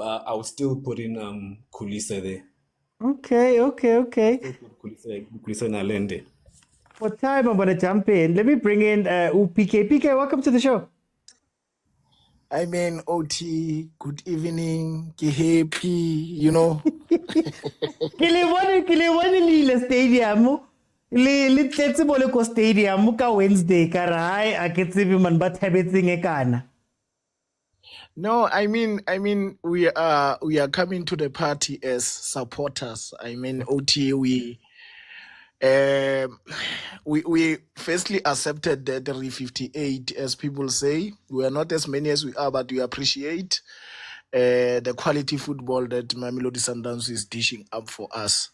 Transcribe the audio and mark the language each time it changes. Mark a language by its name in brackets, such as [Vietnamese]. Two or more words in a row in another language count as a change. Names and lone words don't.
[English] I would still put in Kulisa there. Okay. Kulisa Nalende. For time, I'm going to jump in. Let me bring in PK. PK, welcome to the show. I mean, OT, good evening, ki happy, you know. [Southern Sotho] Kile stadium. Le tletse bole ko stadium ka Wednesday ka rai a ke tsebe man ba thabetseng e kana. [English] No, I mean we are coming to the party as supporters. I mean, OT, we firstly accepted the 358, as people say. We are not as many as we are, but we appreciate the quality football that Mamelodi Sundowns is dishing up for us.